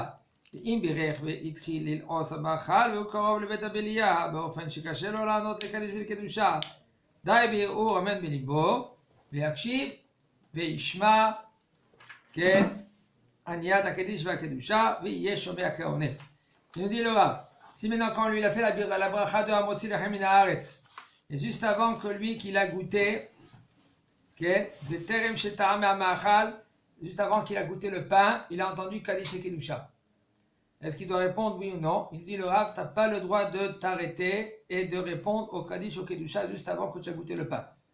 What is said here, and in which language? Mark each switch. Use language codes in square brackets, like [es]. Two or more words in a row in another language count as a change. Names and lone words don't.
[he] ואם בירך והתחיל ללעוס המאכל והוא קרוב לבית הבליה באופן שקשה לו לענות לקדיש ולקדושה, די בערעור אמן בליבו ויקשיב וישמע כן עניית הקדיש והקדושה ויהיה שומע כעונה. [fr] Il nous dit le Rav, si maintenant quand lui il a fait la bracha de [he] המוציא לחם מן הארץ, [fr] et juste avant que lui qu'il a goûté, de [he] טרם שטעם מהמאכל, [fr] juste avant qu'il a goûté le pain, il a entendu Kadish et Kedusha. Est-ce qu'il doit répondre oui ou non? Il dit le Rav, tu n'as pas le droit de t'arrêter et de répondre au Kadish ou au Kedusha juste avant que tu as goûté le pain.